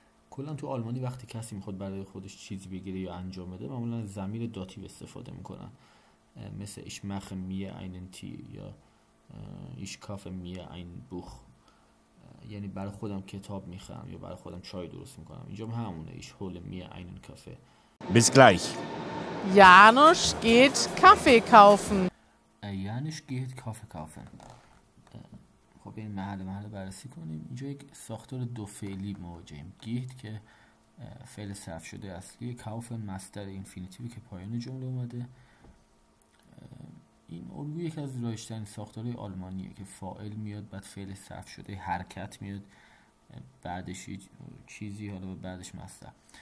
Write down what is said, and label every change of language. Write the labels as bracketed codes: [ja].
[fa] کلا تو آلمانی وقتی کسی میخواد برای خودش چیزی بگیره یا انجام بده معمولا ضمیر داتیو استفاده میکنن، مثل [de] ich mache mir einen Tee [fa] یا [de] ich kaufe mir ein Buch، [fa] یعنی برای خودم کتاب میخرم یا برای خودم چای درست میکنم. اینجا همونه [de] ich hole mir einen Kaffee. Bis gleich. Janusz geht Kaffee kaufen. Janusz geht Kaffee kaufen. [fa] خب این محل بررسی کنیم. اینجا یک ساختار دو فعلی مواجهیم. گیت که فعل صرف شده اصلی، کاوفن مصدر اینفینیتیوی که پایان جمله اومده. این الگوی یکی از رایج‌ترین ساختارهای آلمانیه که فاعل میاد بعد فعل صرف شده، حرکت میاد بعدش چیزی، حالا بعدش مصدر.